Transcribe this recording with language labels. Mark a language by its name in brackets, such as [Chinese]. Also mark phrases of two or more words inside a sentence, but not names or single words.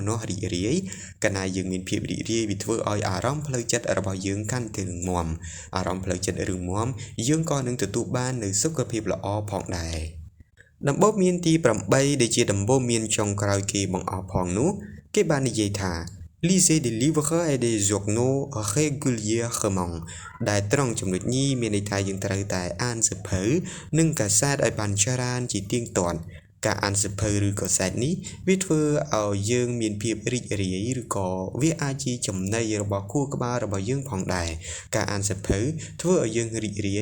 [Khmer] នស្សរីករាយកាលណាយើងមានភាពរីករាយវាធ្វើឲ្យអារម្មណ៍ផ្លូវចិត្តរបស់យើងកាន់តែរឹងមាំអារម្មណ៍ផ្លូវចិត្តរឹងមាំយើងក៏នឹងទទួលបាននូវសុខភាពល្អផងដែរដំបូងមានទី8ដែលជាដំបូងមានចុងក្រោយគេបង្អស់ផង នោះគេបាននិយាយថា [French] Lisez des livres et des journaux régulièrement [Khmer] ដែលត្រង់ចំណុចនេះមានន័យថាយើងត្រូវតែអានសៀវភៅនិងកាសែតឲ្យបានច្រើនជាទៀងទាត់ការអានសៀវភៅឬកាសែត នេះវាធ្វើឲ្យយើងមានភាពរីករាយឬក៏វាអាចជាចំណីរបស់ខួរក្បាលរបស់យើងផងដែរការអានសៀវភៅធ្វើឲ្យយើងរីករាយ